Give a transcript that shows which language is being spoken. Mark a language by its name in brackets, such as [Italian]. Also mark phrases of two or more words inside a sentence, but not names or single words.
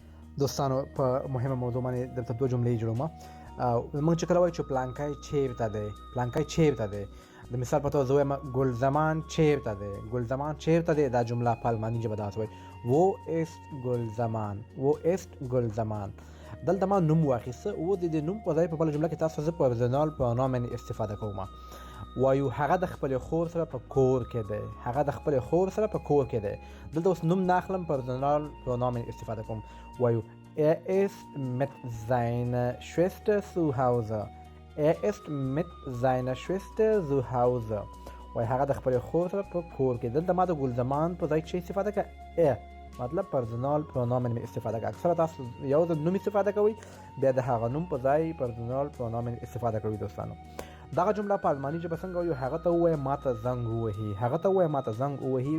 [Pashto] دوستانو په مهمه موضوع باندې درته دوه جملې جوړوم. موږ چې کله وایو چې پلانکی چیرته دی، پلانکی چیرته دی، د مثال په توګه زه وایم ګلزمان چیرته دی، ګلزمان چیرته دی، دا جمله په الماني ژبه داسې وایي [German] wo ist ګلزمان، wo ist ګلزمان. [Pashto] دلته ما نوم واخیسته، و د دې نوم په ځای په بله جمله کې تاسو زه [German] Personal Pronom [Pashto] باندې استفاده کوم. وایو هغه د خپلې خور سره په کور کې دی، هغه د خپلې خور سره په کور کې دی. دلته اوس نوم نه اخلم، [German] Personal Pronom [Pashto] باندې استفاده کوم. [German] وایو er ist mit seiner Schwester zu Hause، er ist mit seiner Schwester zu Hause. [Pashto] وایي هغه د خپلې خور سره په کور کې. دلته ما د ګلزمان په ځای چې استفاده کړه مطلب [German] Personal Pronom [Pashto] باندې استفاده کړه. اکثره تاسو یو د نوم استفاده کوئ، بیا د هغه نوم په ځای [German] Personal Pronom [Pashto] باندې استفاده کوئ. دوستانو دغه جمله په الماني ژبه څنګه وایو؟ هغه ته ووایه ما ته زنګ ووهي، هغه ته ووایه ما ته زنګ ووهي.